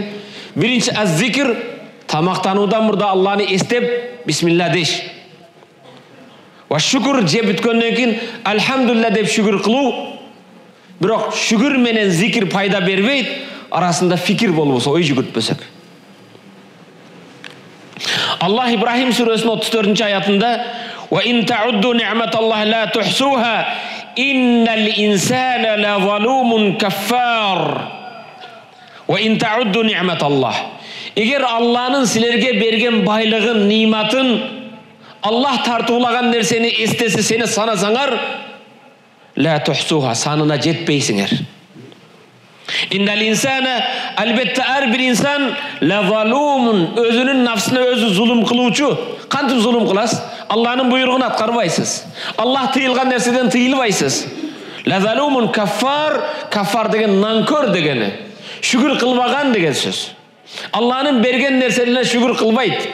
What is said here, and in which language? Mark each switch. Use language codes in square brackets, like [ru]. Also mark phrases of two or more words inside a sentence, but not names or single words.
[ky] Биринчи аз-зикр, тамактануудан мурда Аллахны эстеп, бисмилла деш. Ва шүкір жеп бүткөндөн кийин альхамдулилля деп шүкір кылуу. Бирок шүкір менен зикир пайда бербейт, арасында фикир болбосо, ой жүгүртпөсөк. Аллах Ибрахим сүрөсүнүн 34 аятында: [ar] "وإن تعدوا نعمة الله لا تحصوها إن الإنسان لظلوم كفار." وإن تعدوا نعمة الله. [ky] Эгер Аллахнын силерге берген байлыгын, ниматын, Аллах тартуулаган нерсени эстесе, сени санасаңар, [ar] لا تحصوها, [ky] санына жетпейсиңер. [ar] إن الإنسان, [ky] албетте ар бир инсан лазалумун, өзүнүн нафсына өзү зулум кылуучу. Кантип зулум кыласыз? Аллахнын буйругун аткарбайсыз. Аллах тыйылган нерседен тыйылбайсыз. [ar] لظلوم كفار, [ky] каффар деген нанкөр дегени. Шүкүр кылбаган деген сөз. Аллахнын берген нерселерине шүкүр кылбайт.